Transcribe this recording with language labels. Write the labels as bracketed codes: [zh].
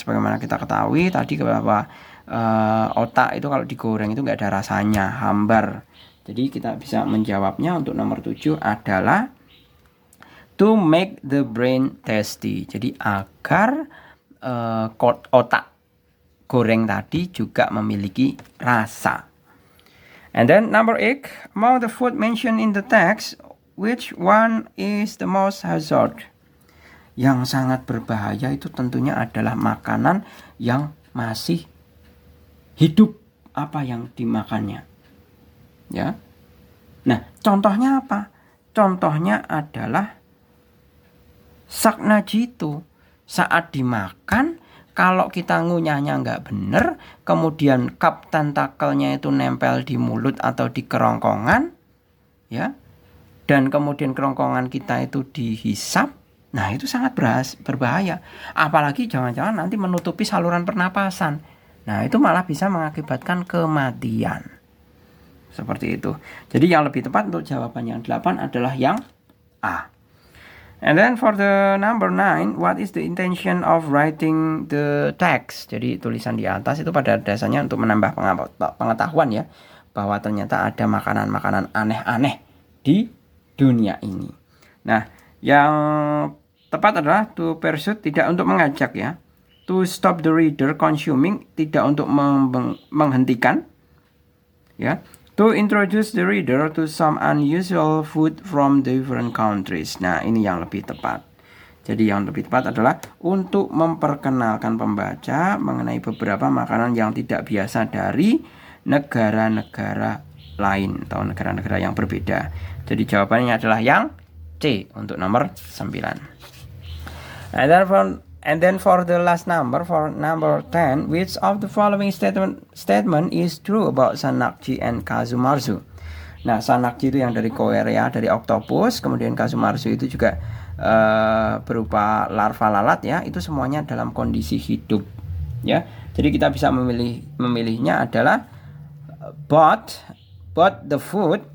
[id] Sebagaimana kita ketahui tadi bahwa otak itu kalau digoreng itu nggak ada rasanya, hambar. Jadi kita bisa menjawabnya untuk nomor 7 adalah [en] to make the brain tasty. [id] Jadi agar otak goreng tadi juga memiliki rasa. [en] And then number 8, among the food mentioned in the text, which one is the most hazard? [id] Yang sangat berbahaya itu tentunya adalah makanan yang masih hidup, apa yang dimakannya. Ya. Nah, contohnya apa? Contohnya adalah saknajitu. Saat dimakan, kalau kita ngunyahnya nggak bener, kemudian cup tentakelnya itu nempel di mulut atau di kerongkongan, ya, dan kemudian kerongkongan kita itu dihisap, nah itu sangat berbahaya. Apalagi jangan-jangan nanti menutupi saluran pernapasan. Nah itu malah bisa mengakibatkan kematian. Seperti itu. Jadi yang lebih tepat untuk jawaban yang 8 adalah yang A. [en] And then for the number 9, what is the intention of writing the text? [id] Jadi tulisan di atas itu pada dasarnya untuk menambah pengetahuan ya, bahwa ternyata ada makanan-makanan aneh-aneh di dunia ini. Nah, yang tepat adalah [en] to pursue, [id] tidak untuk mengajak ya. [en] To stop the reader consuming, [id] tidak untuk menghentikan ya. [en] To introduce the reader to some unusual food from different countries. [id] Nah, ini yang lebih tepat. Jadi yang lebih tepat adalah untuk memperkenalkan pembaca mengenai beberapa makanan yang tidak biasa dari negara-negara lain atau negara-negara yang berbeda. Jadi jawabannya adalah yang C untuk nomor 9. [en] And then And then for the last number, for number 10, which of the following statement is true about Sanakji and Kazumarzu? [id] Nah, Sanakji itu yang dari Korea, dari oktopus, kemudian Kazumarzu itu juga berupa larva lalat ya. Itu semuanya dalam kondisi hidup ya. Jadi kita bisa memilihnya adalah [en] both the food.